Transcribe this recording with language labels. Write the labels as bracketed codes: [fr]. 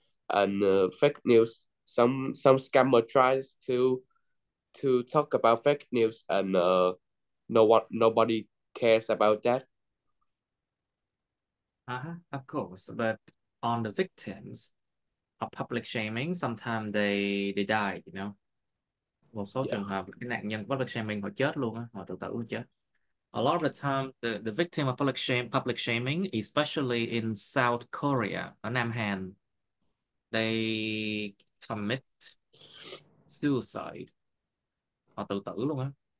[en] And fake news, some scammer tries to talk about fake news and nobody cares about that. Of course, but on the victims of public shaming, sometimes they die, you know. [vi] Một số trường hợp cái nạn nhân của public shaming họ chết luôn á, họ tự tử họ chết. [en] A lot of the time, the victim of public shaming, especially in South Korea, [vi] ở Nam Hàn, [en] they commit suicide. [vi] Họ tự tử luôn á.